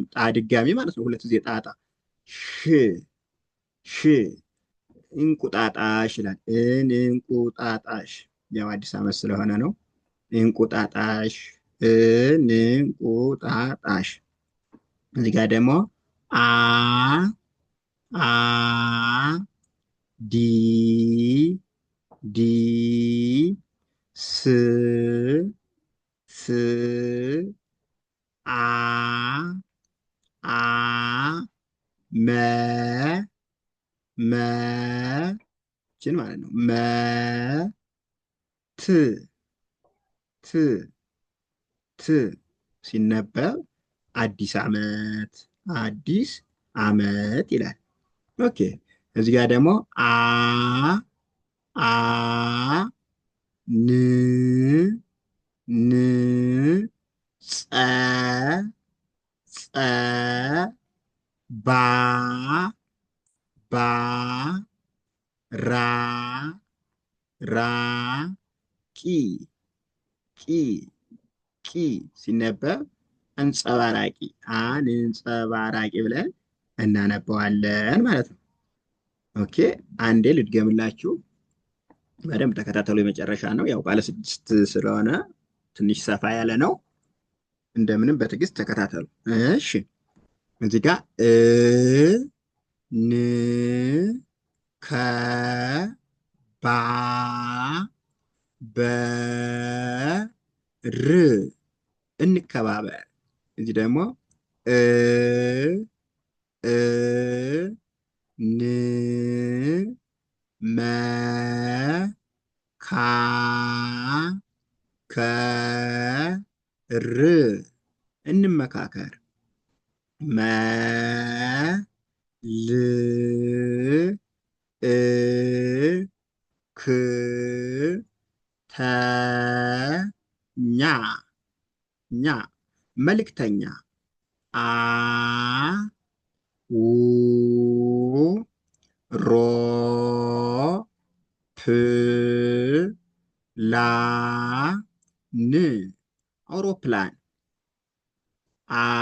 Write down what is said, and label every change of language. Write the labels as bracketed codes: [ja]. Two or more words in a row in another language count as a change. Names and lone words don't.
[am] ጣ ድጋሚ ማለት ነው። ሁለት ጊዜ ጣጣ ሽ ሽ እንቁጣጣሽ ይላል። እንቁጣጣሽ ያው አዲስ ዓመት ስለሆነ ነው። እንቁጣጣሽ እንቁጣጣሽ። እዚህ ጋር ደግሞ አ አ ዲ ዲ ስ ስ አ አ መ መ ችን ማለት ነው። መ ት ት ት ሲነበብ አዲስ ዓመት አዲስ ዓመት ይላል። ኦኬ እዚህ ጋር ደግሞ አ አ ን ን ጸ ጸ ባ ባ ራ ራ ቂ ቂ ቂ ሲነበብ አንጸባራቂ አንጸባራቂ ብለን እናነበዋለን ማለት ነው። ኦኬ አንዴ ልድገምላችሁ፣ በደንብ ተከታተሉ። የመጨረሻ ነው። ያው ባለ 6 ስለሆነ ትንሽ ሰፋ ያለ ነው። እንደምንም በትዕግስት ተከታተሉ። እሺ እዚህ ጋር ን ከ ባ በ ር እንከባበር። እዚህ ደግሞ እ እ ን መ ካ ከ ር እንመካከር። መ ል እ ክ ተ ኛ ኛ መልእክተኛ። አ ው ሮ ፕ ላ ን አውሮፕላን። አ